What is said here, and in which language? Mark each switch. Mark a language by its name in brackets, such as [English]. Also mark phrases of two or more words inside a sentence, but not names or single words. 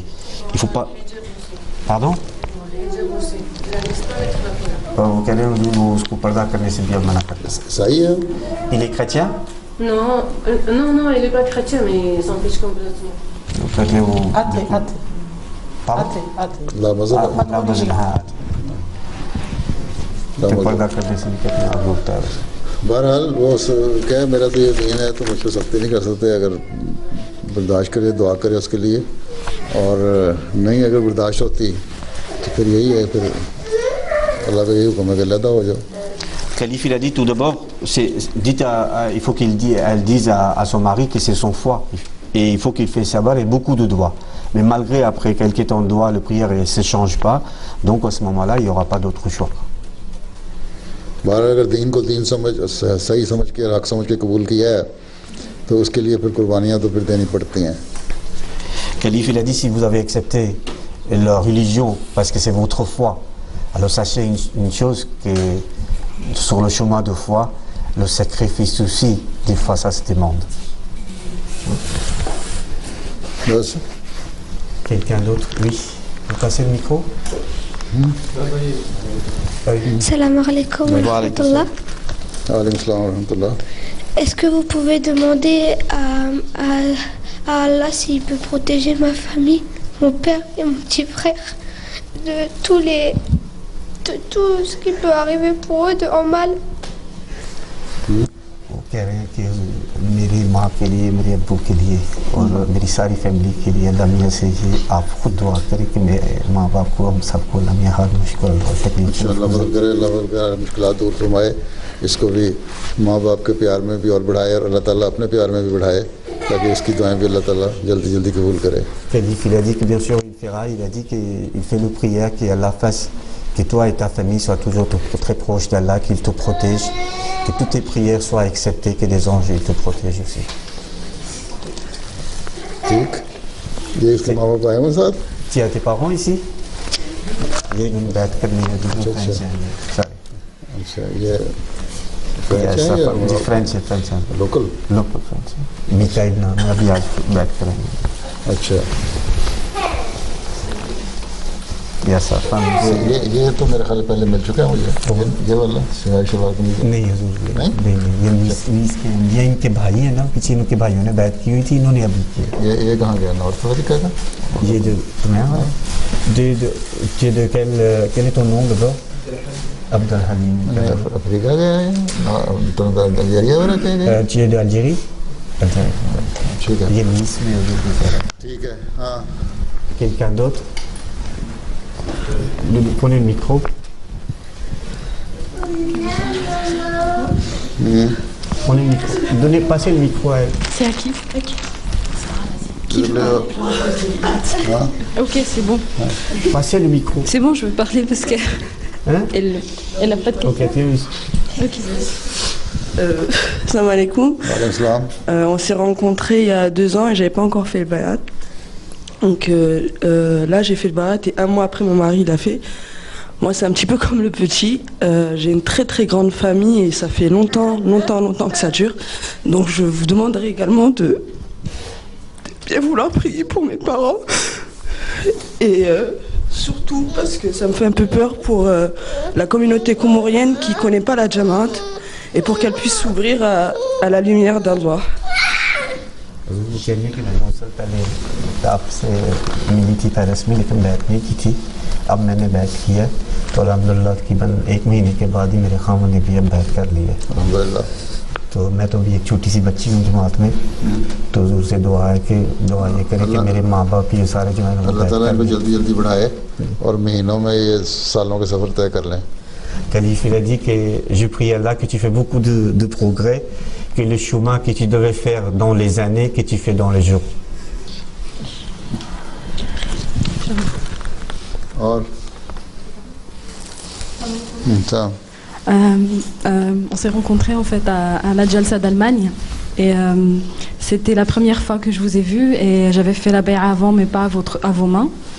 [French] Il faut pas. Pardon? Il est chrétien? Non, non, il n'est pas chrétien, mais il s'en fiche complètement. Athée. Pardon? Athée. [Urdu] لا مذہب لا مذہب ہے. ला तो मज़हब। پردہ کرنے سے بھی کتنا آپ روکتا ہے اسے. بہرحال وہ کیا ہے، میرا تو یہ دین ہے تو مجھ پر سختی نہیں کر سکتے. اگر برداشت کرے دعا کرے اس کے لیے، اور نہیں اگر برداشت ہوتی تو پھر یہی ہے، پھر اللہ کا یہی حکم ہے کہ علیحدہ ہو جاؤ. [French] Khalif, il a dit tout d'abord, il faut qu'elle dise à son mari que c'est son foi. Et il faut qu'il fasse sabr et beaucoup de doigts. Mais malgré après quelques temps de doigts, la prière ne se change pas. Donc à ce moment-là, il n'y aura pas d'autre choix. [Urdu] بہرحال اگر دین کو دین سمجھ صحیح سمجھ کے حق سمجھ کے قبول کیا ہے تو اس کے لیے پھر قربانیاں تو پھر دینی پڑتی ہیں. [French] Khalif, il a dit si vous avez accepté la religion parce que c'est votre foi, alors sachez une chose, que sur le chemin de foi, le sacrifice aussi, des fois ça se demande. [Urdu] बस [French] Quelqu'un d'autre? Oui. Vous passez le micro? [Arabic] سلام عليكم ورحمة الله. وعليكم سلام ورحمة الله. [French] Est-ce que vous pouvez demander à Allah s'il peut protéger ma famille, mon père et mon petit frère, de tout ce qui peut arriver pour eux de en mal? [Urdu] وہ کہہ رہے ہیں کہ میری ماں کے لیے، میرے ابو کے لیے اور میری ساری فیملی کے لیے اللہ میاں سے یہ آپ خود دعا کریں کہ میرے ماں باپ کو، ہم سب کو اللہ میاں ہر مشکل اور تکلیف انشاءاللہ مدد کرے، اللہ مدد کرے، مشکلات دور فرمائے، اس کو بھی ماں باپ کے پیار میں بھی اور بڑھائے، اور اللہ تعالیٰ اپنے پیار میں بھی بڑھائے، تاکہ اس کی دعائیں بھی اللہ تعالیٰ جلدی جلدی قبول کرے. [French] Khalif, il a dit que bien sûr il fera, il a dit qu'il fait le prière qu'Allah fasse que toi et ta famille soient toujours très proches d'Allah, qu'il te protège, que toutes tes prières soient acceptées, que les anges ils te protègent aussi. [Urdu] ٹھیک، یہ اس کے ماں باپ آئے ہیں ساتھ. [French] Tu as tes parents ici? [Urdu] یہ une بات کرنی ہے دوسرے فرینڈز ہیں. [English] Sorry. [Urdu] اچھا، یہ فرنچ [English] Yes, [Urdu] ہے یا فرینڈز ہیں. लोकल? لوکل فرینڈز ہیں. میکائیل نام ہے، ابھی آج بات کریں گے. अच्छा, [English] Yes, sir. [Urdu] یہ تو میرے خیال پہلے مل چکا ہے مجھے، یہ والا سوائے شلوار قمیض. نہیں حضور, नहीं? نہیں، یہ ان کے بھائی ہیں نا، پیچھے ان کے بھائیوں نے بیعت کی ہوئی تھی، انہوں نے ابھی کی. یہ کہاں گیا، نارتھ افریقہ کا? یہ جو [French] quel est ton nom d'abord? Abdel Halim. [Urdu] افریقہ گیا ہے، تو الجیریا میں رہتے ہیں. [French] Tu es d'Algérie? [Urdu] ٹھیک ہے, یہ Nice میں حضور. ٹھیک ہے، ہاں. [French] Quelqu'un d'autre? Prenez le micro. Prenez le micro. Passez le micro à elle. C'est à qui? [Urdu] हाँ, [French] Ok, c'est bon. Passez le micro. C'est bon, je veux parler parce qu'elle Hein? elle n'a pas de question. Ok, tiens ici. Ok. [Arabic] سلام عليكم. وعليكم سلام. [French] On s'est rencontrés il y a 2 ans et j'avais pas encore fait le bayat. Donc là j'ai fait le bayat et 1 mois après mon mari l'a fait. Moi c'est un petit peu comme le petit. J'ai une très très grande famille et ça fait longtemps que ça dure. Donc je vous demanderai également de bien vouloir prier pour mes parents. Et surtout parce que ça me fait un peu peur pour la communauté comorienne qui connaît pas la Jamaat et pour qu'elle puisse s'ouvrir à la lumière d'Allah. [Urdu] وہ کہنے کے لیے سر پہلے آپ سے ملی تھی پیرس میں، لیکن بیعت نہیں کی تھی. اب میں نے بیعت کی ہے تو الحمدللہ تقریباً 1 مہینے کے بعد ہی میرے خامن نے بھی اب بیعت کر لی ہے. [Arabic] الحمد لله. [Urdu] تو میں تو بھی ایک چھوٹی سی بچی ہوں جماعت میں، تو حضور سے دعا ہے کہ دعا یہ کرے کہ میرے ماں باپ یہ سارے جو ہے اللہ تعالیٰ ان کو جلدی جلدی بڑھائے اور مہینوں میں یہ سالوں کے سفر طے کر لیں. [French] Khalif, il a dit que je prie Allah que tu fais beaucoup de progrès, que le chemin que tu devais faire dans les années, que tu fais dans les jours. [Urdu] اور [French] On s'est rencontrés en fait à la Jalsa d'Allemagne et c'était la première fois que je vous ai vu et j'avais fait la bay'a avant mais pas à vos mains.